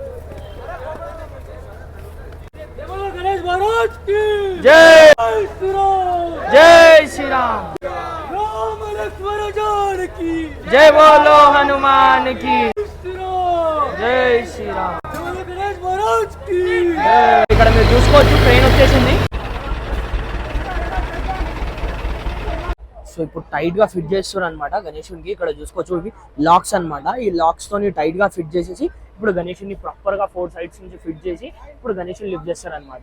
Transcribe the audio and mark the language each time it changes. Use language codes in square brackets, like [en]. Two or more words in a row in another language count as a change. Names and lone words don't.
[hi] बोलो गणेश महाराज की जय. श्री राम. जय श्री राम. राम लक्ष्मण जानकी जय. बोलो हनुमान की श्री राम. जय श्री राम. बोलो गणेश महाराज की [te] ఇక్కడ మీరు చూసుకోవచ్చు ట్రైన్ వచ్చేసింది. సో ఇప్పుడు టైట్ గా ఫిట్ చేస్తున్నారు అనమాట గణేశునికి. ఇక్కడ చూసుకోవచ్చు ఇవి లాక్స్ అనమాట. ఈ లాక్స్ తోని టైట్ గా ఫిట్ చేసేసి ఇప్పుడు గణేశుని ప్రాపర్ గా 4 sides నుంచి ఫిట్ చేసి ఇప్పుడు గణేశుని లిఫ్ట్ చేస్తారు అనమాట.